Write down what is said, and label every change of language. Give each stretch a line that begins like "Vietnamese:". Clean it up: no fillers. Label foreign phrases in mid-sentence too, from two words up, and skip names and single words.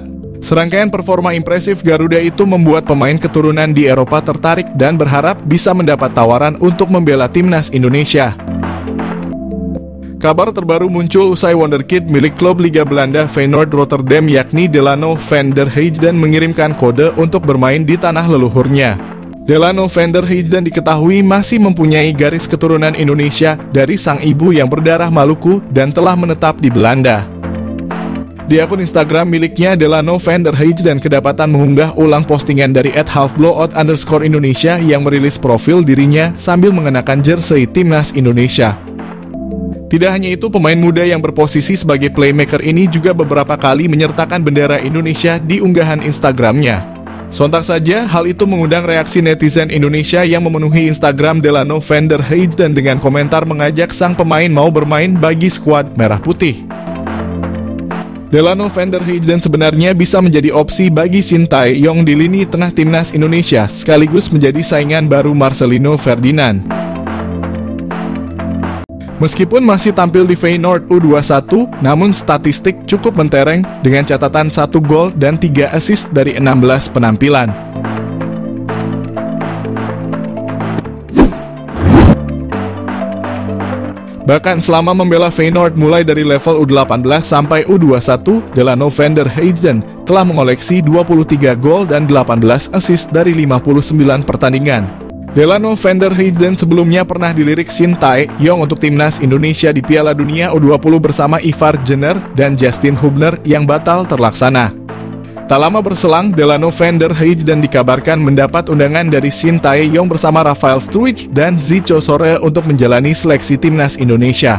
Indonesian: Serangkaian performa impresif Garuda itu membuat pemain keturunan di Eropa tertarik dan berharap bisa mendapat tawaran untuk membela timnas Indonesia. Kabar terbaru muncul usai Wonderkid milik klub Liga Belanda Feyenoord Rotterdam yakni Delano van der Heijden mengirimkan kode untuk bermain di tanah leluhurnya. Delano van der Heijden diketahui masih mempunyai garis keturunan Indonesia dari sang ibu yang berdarah Maluku dan telah menetap di Belanda. Di akun Instagram miliknya, Delano van der Heijden kedapatan mengunggah ulang postingan dari @halfblowout_Indonesia yang merilis profil dirinya sambil mengenakan jersey timnas Indonesia. Tidak hanya itu, pemain muda yang berposisi sebagai playmaker ini juga beberapa kali menyertakan bendera Indonesia di unggahan Instagramnya. Sontak saja, hal itu mengundang reaksi netizen Indonesia yang memenuhi Instagram Delano van der Heijden dengan komentar mengajak sang pemain mau bermain bagi skuad Merah Putih. Delano van der Heijden sebenarnya bisa menjadi opsi bagi Shin Tae-yong di lini tengah timnas Indonesia, sekaligus menjadi saingan baru Marcelino Ferdinand. Meskipun masih tampil di Feyenoord U21, namun statistik cukup mentereng dengan catatan 1 gol dan 3 assist dari 16 penampilan. Bahkan selama membela Feyenoord mulai dari level U18 sampai U21, Delano van der Heijden telah mengoleksi 23 gol dan 18 assist dari 59 pertandingan. Delano van der Heijden sebelumnya pernah dilirik Shin Tae-yong untuk timnas Indonesia di Piala Dunia U20 bersama Ivar Jenner dan Justin Hubner yang batal terlaksana. Tak lama berselang, Delano van der Heijden dikabarkan mendapat undangan dari Shin Tae-yong bersama Rafael Struijk dan Zico Sore untuk menjalani seleksi timnas Indonesia.